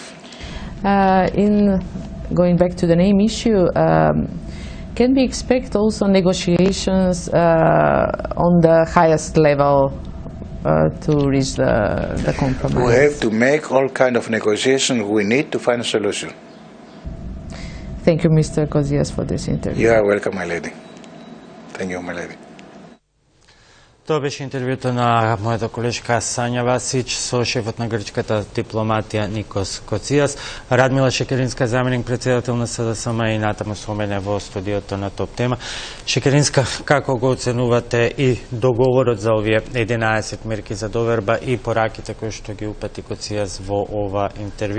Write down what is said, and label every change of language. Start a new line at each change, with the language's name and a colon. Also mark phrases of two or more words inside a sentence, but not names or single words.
English: In going back to the name issue, can we expect also negotiations on the highest level to reach the compromise? We have to make all kind of negotiations we need to find a solution. Thank you, Mr. Kozias, for this interview. You are welcome, my lady. Thank you, my lady.
Macedonian: Тоа беше интервјуто на мојата колешка Сања Васич со шефот на грчката дипломатија Никос Коцијас. Радмила Шекеринска, заменик председател на СДСМ, и натаму со мене во студиото на Топ Тема. Шекеринска, како го оценувате и договорот за овие 11 мерки за доверба и пораките кои што ги упати Коцијас во ова интервју?